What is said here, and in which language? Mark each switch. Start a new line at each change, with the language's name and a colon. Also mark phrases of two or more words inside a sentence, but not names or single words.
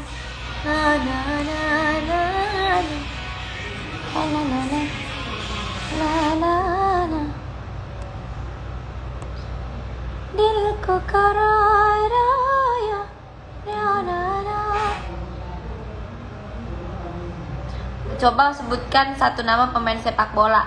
Hindi: Na na na na na. La la la la. La la la. Dil ko kararaya. La la la.
Indonesian: Coba sebutkan satu nama pemain sepak bola.